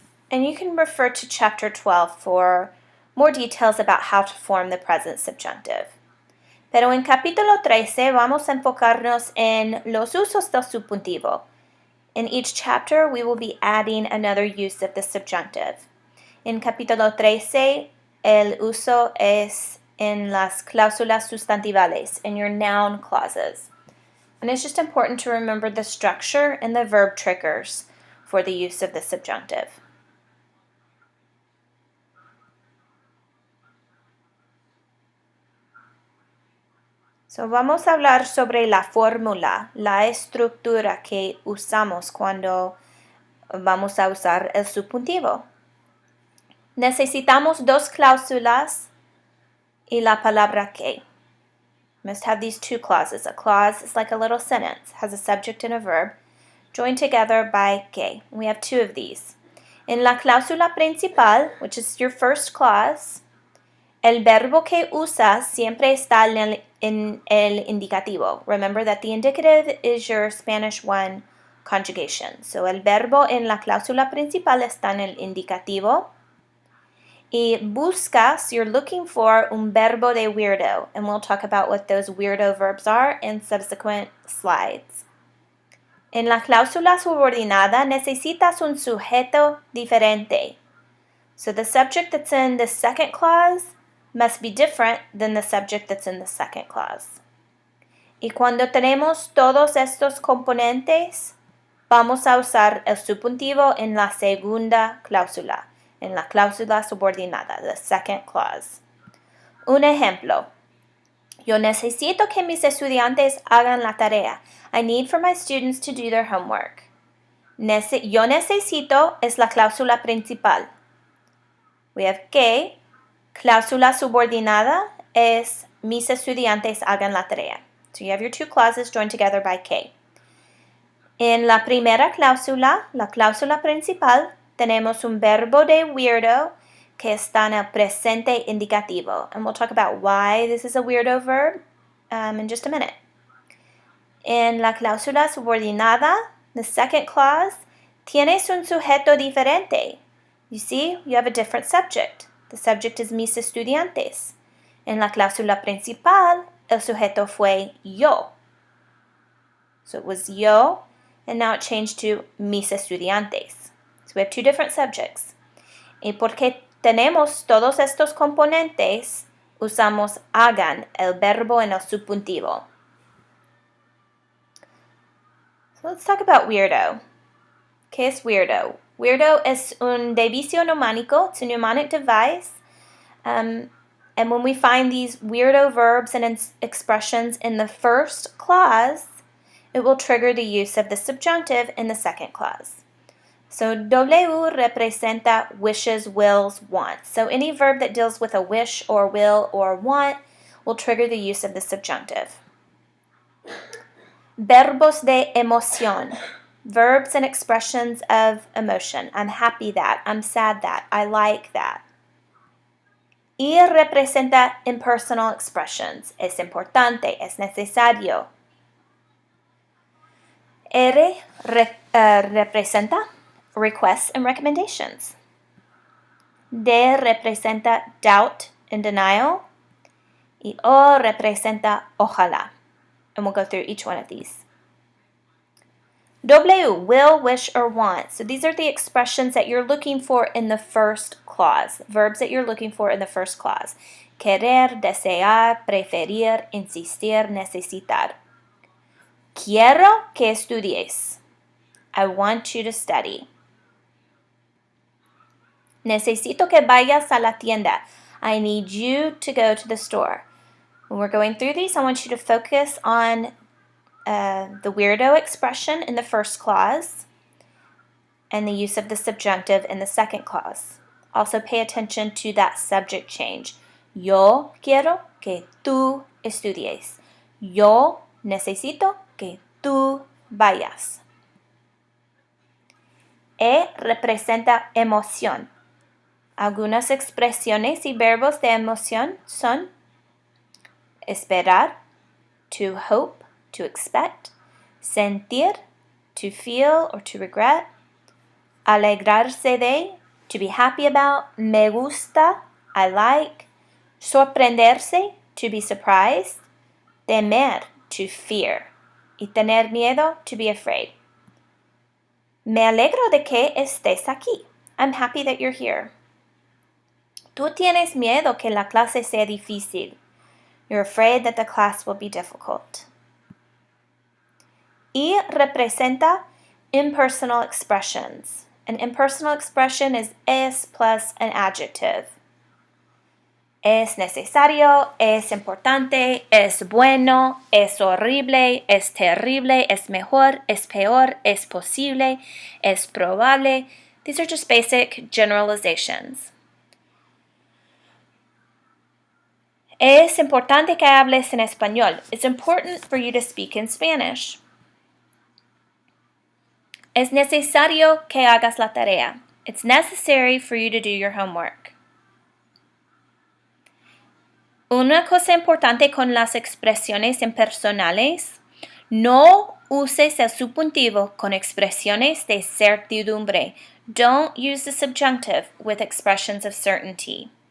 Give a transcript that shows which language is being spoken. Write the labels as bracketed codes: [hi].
[en] And you can refer to Chapter 12 for more details about how to form the present subjunctive. [es] Pero en capítulo 13 vamos a enfocarnos en los usos del subjuntivo. [en] In each chapter, we will be adding another use of the subjunctive. [es] En capítulo 13, el uso es en las cláusulas sustantivales, [en] in your noun clauses. And it's just important to remember the structure and the verb triggers for the use of the subjunctive. [es] So, vamos a hablar sobre la fórmula, la estructura que usamos cuando vamos a usar el subjuntivo. Necesitamos 2 cláusulas y la palabra que. [en] Must have these 2 clauses. A clause is like a little sentence, has a subject and a verb, joined together by que. We have 2 of these. [es] En la cláusula principal, [en] which is your first clause, [es] el verbo que usas siempre está en el indicativo. [en] Remember that the indicative is your Spanish 1 conjugation. [es] So el verbo en la cláusula principal está en el indicativo. Y buscas, [en] you're looking for [es] un verbo de WEIRDO. [en] And we'll talk about what those WEIRDO verbs are in subsequent slides. [es] En la cláusula subordinada necesitas un sujeto diferente. [en] So the subject that's in the second clause must be different than the subject that's in the second clause. [es] Y cuando tenemos todos estos componentes, vamos a usar el subjuntivo en la segunda cláusula, en la cláusula subordinada, [en] the second clause. [es] Un ejemplo. Yo necesito que mis estudiantes hagan la tarea. [en] I need for my students to do their homework. [es] Yo necesito es la cláusula principal. [en] We have [es] que. Cláusula subordinada es mis estudiantes hagan la tarea. [en] So you have your two clauses joined together by que. [es] En la primera cláusula, la cláusula principal, tenemos un verbo de weirdo que está en el presente indicativo. [en] And we'll talk about why this is a weirdo verb in just a minute. [es] En la cláusula subordinada, [en] the second clause, [es] tienes un sujeto diferente. [en] You see, you have a different subject. The subject is mis estudiantes. [es] En la cláusula principal, el sujeto fue yo. [en] So it was yo, and now it changed to mis estudiantes. So we have two different subjects. [es] Y porque tenemos todos estos componentes, usamos hagan, el verbo en el subjuntivo. [en] So let's talk about weirdo. [es] ¿Qué es weirdo? Weirdo es un devicio mnemónico. [en] It's a mnemonic device. And when we find these weirdo verbs and expressions in the first clause, it will trigger the use of the subjunctive in the second clause. So W representa wishes, wills, wants. So any verb that deals with a wish or will or want will trigger the use of the subjunctive. [es] Verbos de emoción. [en] Verbs and expressions of emotion. I'm happy that, I'm sad that, I like that. Y representa impersonal expressions. [es] Es importante, es necesario. [en] R representa requests and recommendations. D representa doubt and denial. [es] Y O representa ojalá. [en] And we'll go through each one of these. W, will, wish, or want. So these are the expressions that you're looking for in the first clause. Verbs that you're looking for in the first clause. [es] Querer, desear, preferir, insistir, necesitar. Quiero que estudies. [en] I want you to study. [es] Necesito que vayas a la tienda. [en] I need you to go to the store. When we're going through these, I want you to focus on the weirdo expression in the first clause and the use of the subjunctive in the second clause. Also pay attention to that subject change. [es] Yo quiero que tú estudies. Yo necesito que tú vayas. E representa emoción. Algunas expresiones y verbos de emoción son esperar, to hope, to expect, sentir, to feel or to regret, alegrarse de, [en] to be happy about, [es] me gusta, I like, sorprenderse, [en] to be surprised, [es] temer, to fear, y tener miedo, [en] to be afraid. [es] Me alegro de que estés aquí. [en] I'm happy that you're here. [es] Tú tienes miedo que la clase sea difícil. [en] You're afraid that the class will be difficult. Y representa impersonal expressions. An impersonal expression is es plus an adjective. [es] Es necesario, es importante, es bueno, es horrible, es terrible, es mejor, es peor, es posible, es probable. [en] These are just basic generalizations. [es] Es importante que hables en español. [en] It's important for you to speak in Spanish. [es] Es necesario que hagas la tarea. [en] It's necessary for you to do your homework. [es] Una cosa importante con las expresiones impersonales, no uses el subjuntivo con expresiones de certidumbre. [en] Don't use the subjunctive with expressions of certainty.